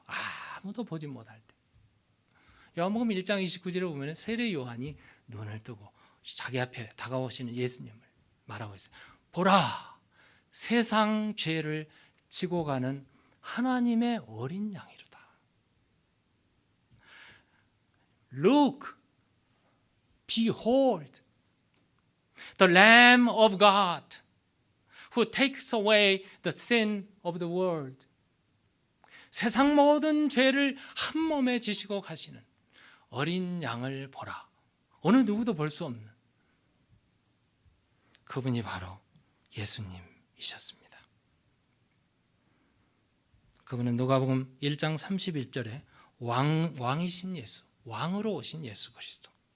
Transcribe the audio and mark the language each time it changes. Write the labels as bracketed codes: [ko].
[ko] 아무도 보지 못할 때. 요한복음 1장 29절에 보면 세례 요한이 눈을 뜨고 자기 앞에 다가오시는 예수님을 말하고 있어요. 보라, 세상 죄를 지고 가는 하나님의 어린 양이로다. [en] Look, behold, the Lamb of God who takes away the sin of the world. [ko] 세상 모든 죄를 한 몸에 지시고 가시는 어린 양을 보라. 어느 누구도 볼 수 없는 그분이 바로 예수님이셨습니다. 그분은 누가복음 1장 31절에 왕이신 예수, 왕으로 오신 예수 그리스도.